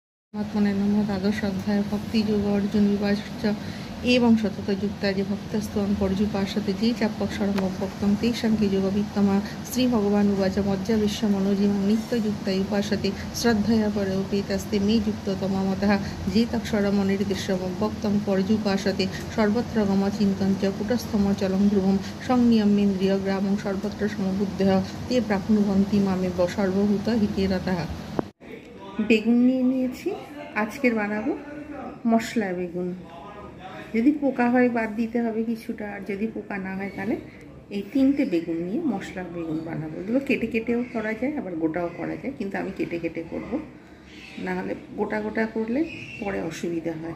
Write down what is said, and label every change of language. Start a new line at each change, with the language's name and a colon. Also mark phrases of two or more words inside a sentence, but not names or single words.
Sanskrit: आत्मने नमो द्वादश अध्याय भक्ति योग अर्जुन विभाज्य एवं सततयुक्ता जे भक्तस्तम पर्युपासते जे चापक्षरम भक्तम तेषां के योगवित्तमा श्री भगवान उवाच मज्जा विश्व मनोजीवं नित्ययुक्ता उपासते श्रद्धया परोपेतस्ते मे युक्ततमा मतः जे तक्षरम निर्दिश्यम भक्तं पर्युपासते सर्वत्र गमचिन्तं च कुटस्थम चलं ध्रुवं संनियमेन्द्रिय ग्रामं सर्वत्र समबुद्धः ते प्राप्नुवन्ति मामेव सर्वभूत हिते रतः।
Bangla: বেগুন নিয়ে নিয়েছি, আজকের বানাবো মশলা বেগুন। যদি পোকা হয় বাদ দিতে হবে কিছুটা, আর যদি পোকা না হয় তাহলে এই তিনটে বেগুন নিয়ে মশলা বেগুন বানাবো। এগুলো কেটে কেটেও করা যায়, আবার গোটাও করা যায়, কিন্তু আমি কেটে কেটে করব, নাহলে গোটা গোটা করলে পরে অসুবিধা হয়।